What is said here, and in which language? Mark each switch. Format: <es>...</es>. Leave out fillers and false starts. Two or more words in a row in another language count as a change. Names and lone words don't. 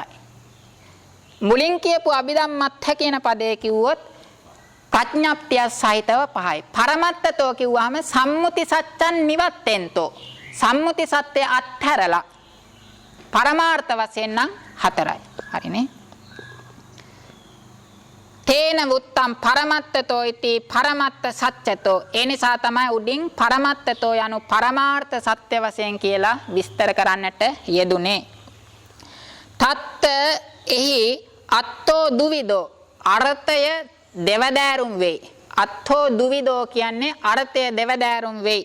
<si>මුලින් කියපු අභිධම්මත්ථ කියන පදේ කිව්වොත් ප්‍රඥප්තිය සහිතව 5යි. පරමත්තතෝ කිව්වහම</si> <pi>සම්මුති සත්‍යං නිවත්තෙන්තෝ</pi> <si>සම්මුති සත්‍ය අත්හැරලා පරමාර්ථ වශයෙන් නම් 4යි. හරිනේ.</si> <pi>තේන වුත්තම් පරමත්තතෝ ඉති පරමත්ත සත්‍යතෝ.</pi> <si>ඒ නිසා තමයි උඩින් පරමත්තතෝ යනු පරමාර්ථ සත්‍ය වශයෙන් කියලා විස්තර කරන්නට යෙදුනේ. තත්ත එහි</si> <pi>අත්තෝ දුවිදෝ</pi> <si>අර්ථය දෙවදෑරුම් වෙයි.</si> <pi>අත්ථෝ දුවිදෝ</pi> <si>කියන්නේ අර්ථය දෙවදෑරුම් වෙයි.</si>